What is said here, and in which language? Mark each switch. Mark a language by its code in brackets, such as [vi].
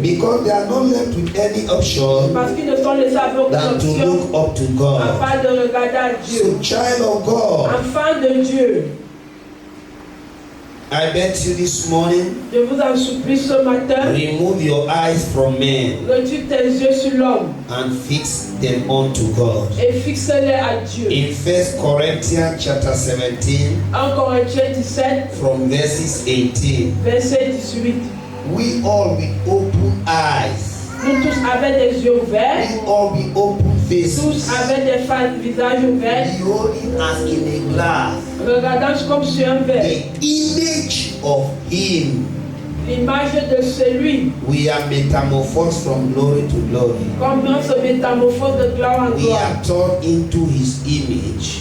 [en] Because they are not left with any option [fr] Parce qu'ils ne sont laissés avec aucune [en] than to [fr] option [en] look up to God. [fr] afin de regarder à Dieu. [en] So, child of God, [fr] Enfant de Dieu, [en] I bet you this morning, [fr] je vous en supplie ce matin, [en] remove your eyes from men [fr] retire tes yeux sur l'homme [en] and fix them unto God. [fr] et fixe-les à Dieu. [en] In 1 Corinthians chapter 17, [fr] 1 Corinthiens 17, [en] from verses 18, [fr] verset 18. [en] we all with open eyes, [fr] Nous tous avec des yeux ouverts, [en] we all with open faces, [fr] tous avec des visages ouverts, [en] beholding as in a glass [fr] regardant comme sur un verre [en] the image of Him. [fr] l'image de celui, [en] We are metamorphosed from glory to glory. [fr] comme on se métamorphose de gloire en [en] We [fr] gloire. [en] are turned into His image.